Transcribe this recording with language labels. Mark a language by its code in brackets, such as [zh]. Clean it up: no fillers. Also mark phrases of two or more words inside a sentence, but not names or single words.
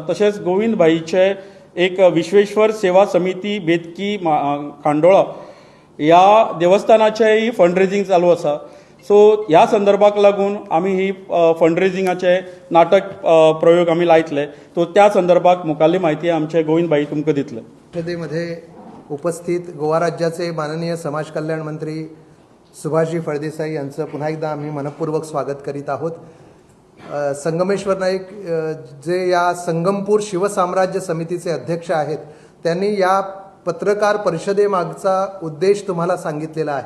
[kok] तशेंच गोविंद भाईचे एक विश्वेश्वर सेवा समिती बेतकी खांडोळा ह्या देवस्थानाचेय [en] fund raising [kok] चालू आसा। सो ह्या संदर्भाक लागून आमी ही फंड रेजिंगाचे नाटक प्रयोग आमी लायतले, तो त्या संदर्भात मुखाल्ली म्हायती आमचे गोविंद भाई तुमकां दितले। [mr] परिषदेमध्ये उपस्थित गोवा राज्याचे माननीय समाज कल्याण मंत्री सुभाषजी फळदेसाई यांचं पुन्हा एकदा आम्ही मनपूर्वक स्वागत करीत आहोत। संगमेश्वर नाईक जे या संगमपूर शिवसाम्राज्य समितीचे अध्यक्ष आहेत, त्यांनी या पत्रकार परिषदेमागचा उद्देश तुम्हाला सांगितलेला आहे।